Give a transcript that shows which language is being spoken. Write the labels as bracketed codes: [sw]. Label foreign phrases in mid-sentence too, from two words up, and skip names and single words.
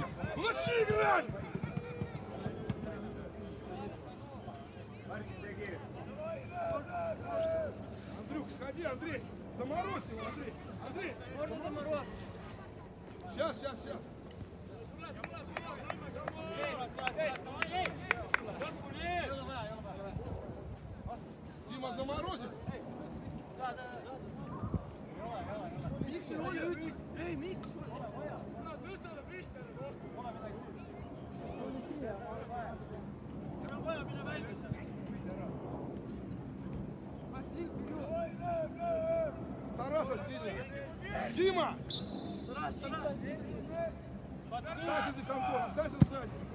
[ru] Начни играть! Андрюх, сходи, Андрей! Заморозь его, Андрей! Андрей! Можно заморозить. Сейчас, сейчас, сейчас! Дима заморозит! [et] Miks me ole üt-? Ei, miks? [ru] Тараса сильно! Дима! Останься здесь, Антон, останься сзади!